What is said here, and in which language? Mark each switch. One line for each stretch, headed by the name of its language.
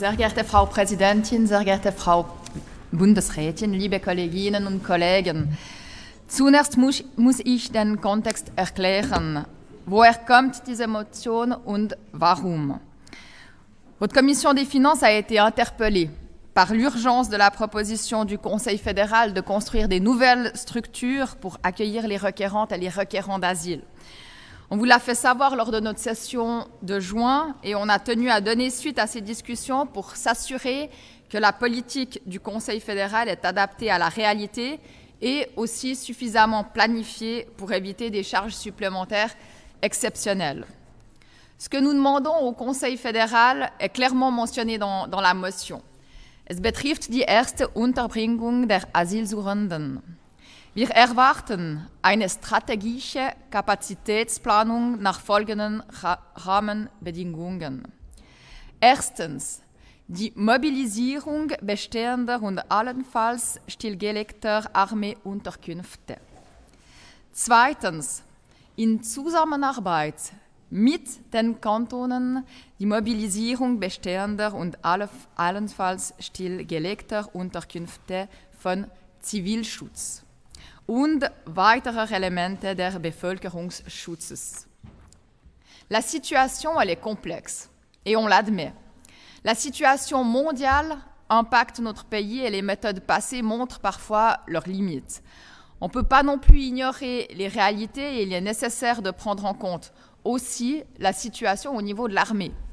German: Sehr geehrte Frau Präsidentin, sehr geehrte Frau Bundesrätin, liebe Kolleginnen und Kollegen. Zunächst muss ich den Kontext erklären. Woher kommt diese Motion und warum?
French: Votre commission des finances a été interpellée par l'urgence de la proposition du Conseil fédéral de construire des nouvelles structures pour accueillir les requérantes et les requérants d'asile. On vous l'a fait savoir lors de notre session de juin et on a tenu à donner suite à ces discussions pour s'assurer que la politique du Conseil fédéral est adaptée à la réalité et aussi suffisamment planifiée pour éviter des charges supplémentaires exceptionnelles. Ce que nous demandons au Conseil fédéral est clairement mentionné dans la motion.
German: Es betrifft die erste Unterbringung der Asylsuchenden. Wir erwarten eine strategische Kapazitätsplanung nach folgenden Rahmenbedingungen. Erstens, die Mobilisierung bestehender und allenfalls stillgelegter Armeeunterkünfte. Zweitens, in Zusammenarbeit mit den Kantonen die Mobilisierung bestehender und allenfalls stillgelegter Unterkünfte von Zivilschutz und weiterer Elemente der Bevölkerungsschutzes.
French: La situation, elle est complexe, et on l'admet. La situation mondiale impacte notre pays et les méthodes passées montrent parfois leurs limites. On ne peut pas non plus ignorer les réalités et il est nécessaire de prendre en compte aussi la situation au niveau de l'armée.